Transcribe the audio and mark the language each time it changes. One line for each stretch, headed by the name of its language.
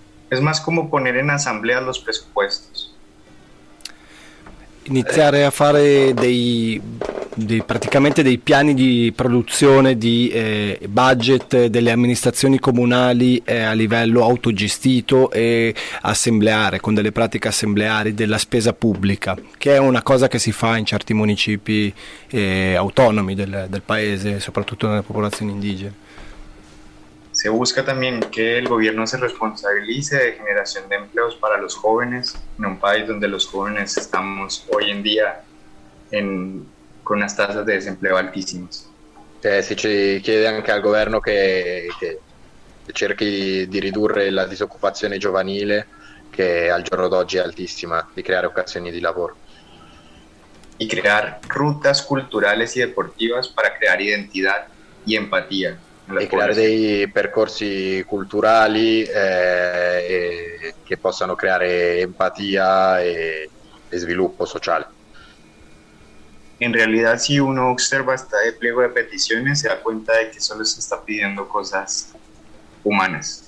Spanish: Es más como poner en asamblea los presupuestos.
Italian: Iniziare a fare dei di praticamente dei piani di produzione di budget delle amministrazioni comunali a livello autogestito e assembleare, con delle pratiche assembleari della spesa pubblica, che è una cosa che si fa in certi municipi autonomi del paese, soprattutto nelle popolazioni indigene.
Spanish: Se busca también que el gobierno se responsabilice de generación de empleos para los jóvenes en un país donde los jóvenes estamos hoy en día con unas tasas de desempleo altísimas.
Italian: Si ci chiede anche al governo che cerchi di ridurre la disoccupazione giovanile, che al giorno d'oggi è altissima, di creare occasioni di lavoro.
Spanish: Y crear rutas culturales y deportivas para crear identidad y empatía.
Italian: E creare dei percorsi culturali che possano creare empatia e sviluppo sociale. In realtà, se uno osserva questo pliego di petizioni, si
Spanish: da cuenta
Italian: di che solo si sta
Spanish: pidiendo
Italian: cose umane.